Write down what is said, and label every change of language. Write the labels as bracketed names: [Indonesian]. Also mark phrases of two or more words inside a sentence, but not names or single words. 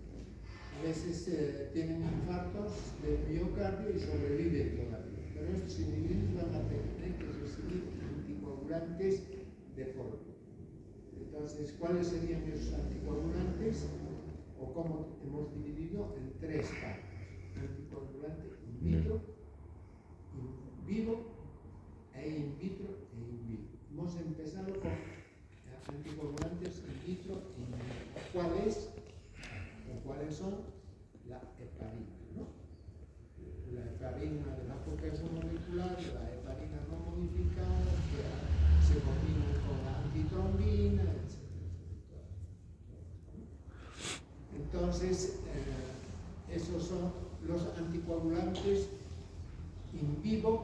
[Spanish] A veces tienen infartos de miocardio y sobreviven todavía, pero estos individuos van a tener que recibir anticoagulantes de por vida. Entonces, ¿cuáles serían esos anticoagulantes? O cómo hemos dividido en 3 partes: anticoagulante [Latin] in vitro, in vivo [Spanish] e [Latin] in vitro [Spanish] e [Latin] in vivo. [Spanish] Hemos empezado con anticoagulantes [Latin] in vitro [Spanish] e [Latin] in vivo. [Spanish] ¿Cuáles son? La heparina, ¿no? La heparina de la época molecular, la heparina no modificada, que se combina con la antitrombina, etc. Entonces, esos son los anticoagulantes [Latin] in vivo.